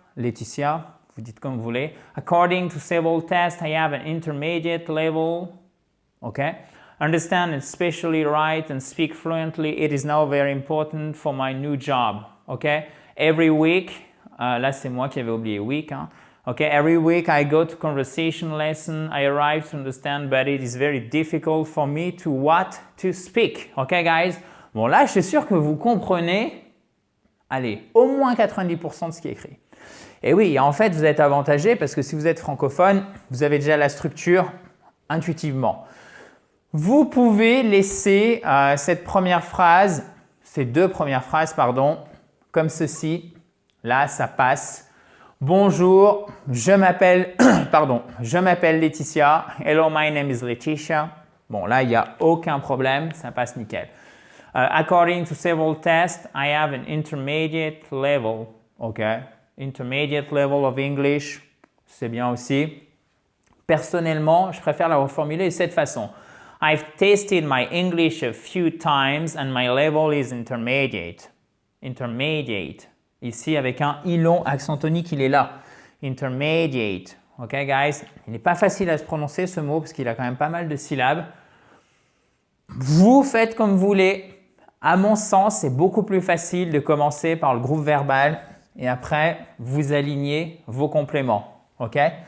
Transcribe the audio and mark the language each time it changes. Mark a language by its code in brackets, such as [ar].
[fr] Laetitia, vous dites comme vous voulez. [en] According to several tests, I have an intermediate level. Okay. Understand and especially write and speak fluently. It is now very important for my new job. Okay. Every week, [fr] là c'est moi qui avais oublié week. Hein. Okay. [en] Every week I go to conversation lesson. I arrive to understand, but it is very difficult for me to speak. Okay, guys. [fr] Bon, là, je suis sûr que vous comprenez. Allez, au moins 90% de ce qui est écrit. Et oui, en fait, vous êtes avantagé parce que si vous êtes francophone, vous avez déjà la structure intuitivement. Vous pouvez laisser cette première phrase, ces deux premières phrases, pardon, comme ceci. Là, ça passe. Bonjour, je m'appelle Laetitia. [en] Hello, my name is Laetitia. [fr] Bon, là, il n'y a aucun problème, ça passe nickel. [en] According to several tests, I have an intermediate level. Okay, intermediate level of English, [fr] c'est bien aussi. Personnellement, je préfère la reformuler de cette façon. [en] I've tasted my English a few times and my level is intermediate. Intermediate. [fr] Ici, avec un I long accent tonique, il est là. Intermediate. [en] Ok, guys? [fr] Il n'est pas facile à se prononcer ce mot parce qu'il a quand même pas mal de syllabes. Vous faites comme vous voulez. À mon sens, c'est beaucoup plus facile de commencer par le groupe verbal et après, vous alignez vos compléments. Ok?